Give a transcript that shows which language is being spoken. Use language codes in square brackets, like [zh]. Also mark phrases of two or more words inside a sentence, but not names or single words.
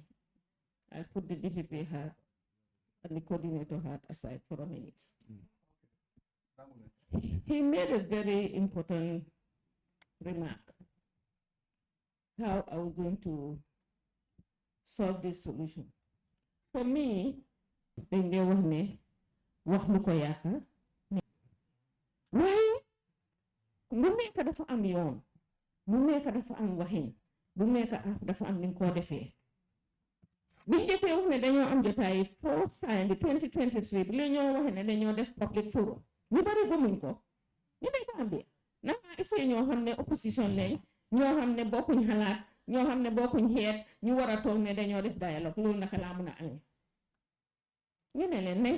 [en] I'll put the DPP hat and the coordinator hat aside for a minute. He made a very important remark. How are we going to solve this solution? For me, [wo] dañ dee wax ne wax lu ko yaakaar waaye lu nekk dafa am yoon lu nekk dafa am waxin lu nekk dafa am ni ko defee biñ jëkkee wax ne dañoo am jotaay [en] first time [wo] bi 2023 bi la ñoo waxe ne dañoo def [en] public forum [wo] ñu bari gëmuñ ko ñu ne Gambia nanga essayé ñoo xam ne opposition lañ ñoo xam ne bokkuñ xalaat ñoo xam ne bokkuñ xeet ñu war a toog ne dañoo def dialogue loolu naka laa mun a amee ñu ne leen nañ